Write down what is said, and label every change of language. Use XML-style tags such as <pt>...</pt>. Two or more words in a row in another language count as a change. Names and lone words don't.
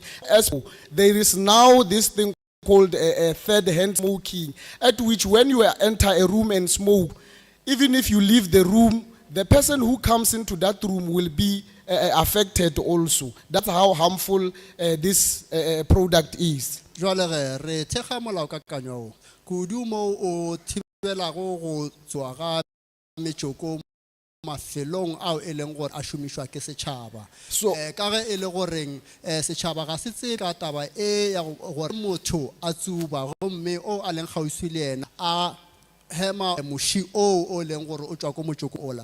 <en>As there is now this thing called a third-hand smoking, at which when you enter a room and smoke, even if you leave the room, the person who comes into that room will be affected also. That's how harmful this product is.</en> <nso>Jwale re thekga molaokakanywa o kudu mo o thibelago go tswa ga metšoko mafelong ao e leng gore a šomišwa ke setšhaba. So ka ge e le goreng setšhaba ga se tsebe ka taba e ya gore motho a tsuba gomme o a leng kgauswi le yena a hema moši o leng gore o tšwa ko motsoko ola.</nso>